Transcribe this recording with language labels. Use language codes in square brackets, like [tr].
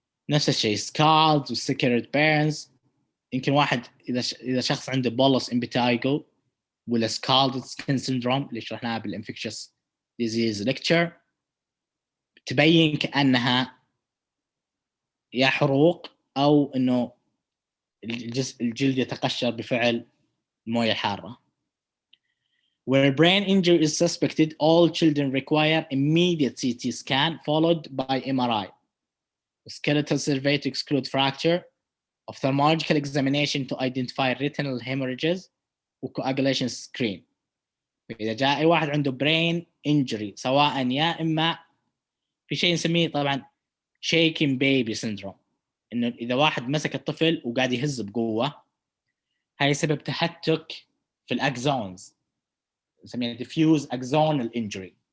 [ar] نفس الشيء scald و secret burns. يمكن واحد إذا شخص عنده bolus impetigo ولا scalded skin syndrome اللي شرحناها بالinfectious disease lecture، تبين كأنها يا حروق أو إنه الجلد يتقشر بفعل الموية الحارة. [en] Where brain injury is suspected, all children require immediate CT scan followed by MRI, skeletal survey to exclude fracture, ophthalmological examination to identify retinal hemorrhages, وcoagulation screen. [ar] إذا جاء أي واحد عنده brain injury سواء يا إما في شيء نسميه طبعا shaking baby syndrome، إنه إذا واحد مسك الطفل وقاعد يهز بقوة، هاي سبب تهتك في الأكزونز، نسميها diffuse axonal injury.